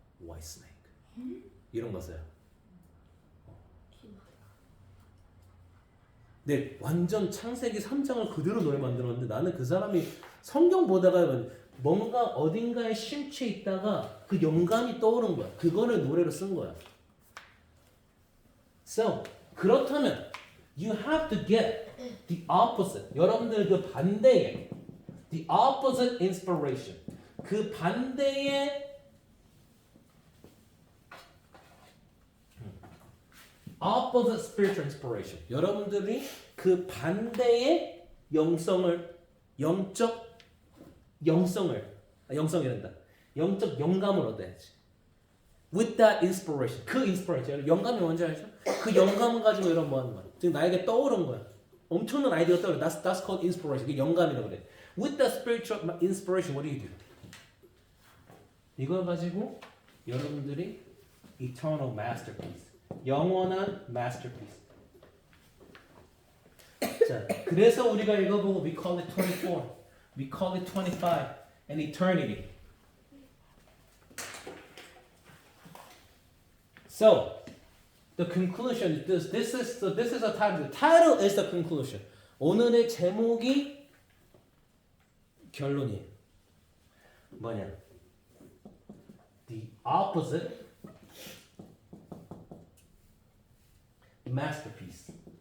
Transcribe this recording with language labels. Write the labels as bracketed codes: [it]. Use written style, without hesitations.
[ko] 화이트스네이크. 이런 가사야. 네, 완전 창세기 3장을 그대로 노래 만들었는데 나는 그 사람이 성경 보다가 뭔가 어딘가에 심취해 있다가 그 영감이 떠오른 거야. 그거를 노래로 쓴 거야. [en] So, [ko] 그렇다면 [en] you have to get the opposite. [ko] 여러분들 그 반대의 [en] the opposite inspiration. [ko] 그 반대의 [en] opposite spiritual inspiration. [ko] 여러분들이 그 반대의 영적 영감을 얻어야지. [en] With that inspiration. [ko] 그 inspiration. 영감이 뭔지 알죠? 그 영감을 가지고 이런 뭐 하는 거야. 지금 나에게 떠오른 거야. 엄청난 아이디어가 떠오르. [en] That's called inspiration. [ko] 그게 영감이라고 그래. [en] With that spiritual inspiration, what do you do? [ko] 이걸 가지고 여러분들이 [en] eternal masterpiece. [ko] 영원한 masterpiece. 자, 그래서 우리가 읽어보고 [en] we call it 24, we call it 25, and eternity. So, the conclusion is this is a title. The title is the conclusion. [ko] 오늘의 제목이 결론이에요. 뭐냐? [en] The opposite masterpiece.